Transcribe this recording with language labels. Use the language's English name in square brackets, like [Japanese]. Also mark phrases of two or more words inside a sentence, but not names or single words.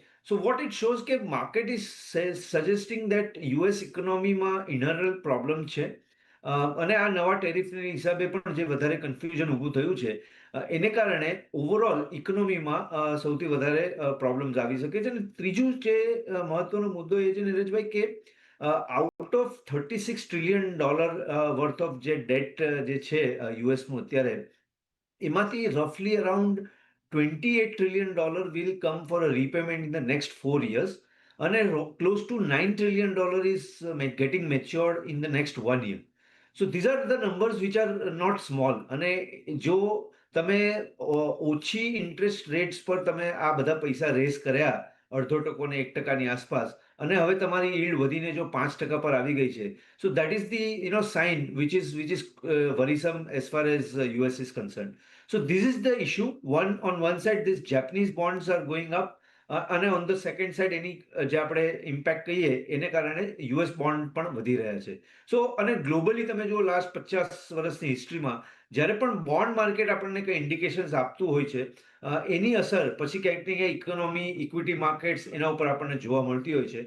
[English] so what it shows [Gujarati] કે [English] market is suggesting that US [Gujarati] ઇકોનોમીમાં ઇનરલ પ્રોબ્લેમ છે, અને આ નવા ટેરિફના હિસાબે પણ જે વધારે કન્ફ્યુઝન ઊભું થયું છે એને કારણે ઓવરઓલ ઇકોનોમીમાં સૌથી વધારે પ્રોબ્લેમ્સ આવી શકે છે. અને ત્રીજું જે મહત્વનો મુદ્દો એ છે નીરજભાઈ કે [English] out of $36 trillion worth of [Gujarati] જે ડેટ જે છે યુએસનું અત્યારે, એમાંથી [English] roughly around $28 trillion will come for a repayment in the next 4 years, અને close to $9 trillion is getting matured in the next 1 year. So these are the numbers which are not small. [Gujarati] અને જો તમે ઓછી [English] interest rates [Gujarati] પર તમે આ બધા પૈસા રેઝ કર્યા 0.5% ને 1%ની આસપાસ, અને હવે તમારી yield વધીને જો 5% પર આવી ગઈ છે, [English] so that is the sign which is worrisome as far as US is concerned. So this is the issue. On one side these Japanese bonds are going up, [Gujarati] અને [English] on the second side [Gujarati] એની જે આપણે ઇમ્પેક્ટ કહીએ એને કારણે યુએસ બોન્ડ પણ વધી રહ્યા છે. સો અને ગ્લોબલી તમે જો લાસ્ટ 50 વર્ષની હિસ્ટ્રીમાં જ્યારે પણ [English] bond market [Gujarati] આપણને કંઈ ઇન્ડિકેશન્સ આપતું હોય છે, એની અસર પછી ક્યાંક ને ક્યાંક ઇકોનોમી, [English] equity markets [Gujarati] એના ઉપર આપણને જોવા મળતી હોય છે.